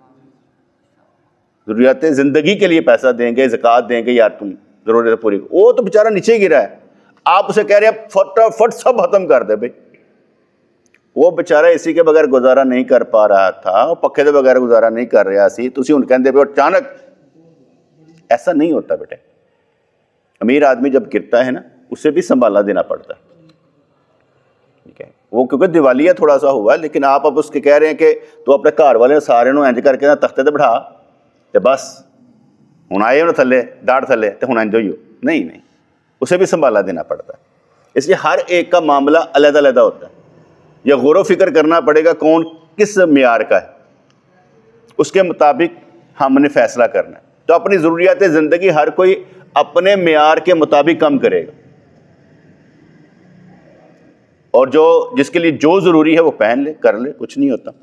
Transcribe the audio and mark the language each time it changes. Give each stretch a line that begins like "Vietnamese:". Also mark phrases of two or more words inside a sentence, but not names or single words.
Urdu: ضروریات زندگی کے لیے پیسہ دیں گے، زکوٰۃ دیں گے، یار تم ضرورت پوری، وہ تو بیچارہ نیچے گرا ہے، آپ اسے کہہ رہے ہیں فٹ سب ختم کر دے بھائی، وہ بیچارہ اسی کے بغیر گزارا نہیں کر پا رہا تھا، وہ پکھے کے بغیر گزارا نہیں کر رہا
Punjabi: سی، تسی ہن کہندے پے اچانک،
Urdu: ایسا نہیں ہوتا بیٹے۔ امیر آدمی جب گرتا ہے نا اسے بھی سنبھالنا دینا پڑتا ہے، ٹھیک ہے، وہ کیونکہ دیوالیہ تھوڑا سا ہوا ہے، لیکن آپ اب اس کے کہہ رہے ہیں کہ تو اپنے گھر والے
Punjabi: سارے نو انج کر کے نا تختے تے بٹھا تے بس ہن آئے ہو نا تھلے ڈاڑھ تھلے تے ہن انج ہوئی ہو،
Urdu: نہیں، اسے بھی سنبھالا دینا پڑتا ہے۔ اس لیے ہر ایک کا معاملہ علیحدہ علیحدہ ہوتا ہے، یہ غور و فکر کرنا پڑے گا کون کس معیار کا ہے، اس کے مطابق ہم نے فیصلہ کرنا ہے۔ تو اپنی ضروریات زندگی ہر کوئی اپنے معیار کے مطابق کم کرے گا، اور جس کے لیے جو ضروری ہے وہ پہن لے، کر لے، کچھ نہیں ہوتا۔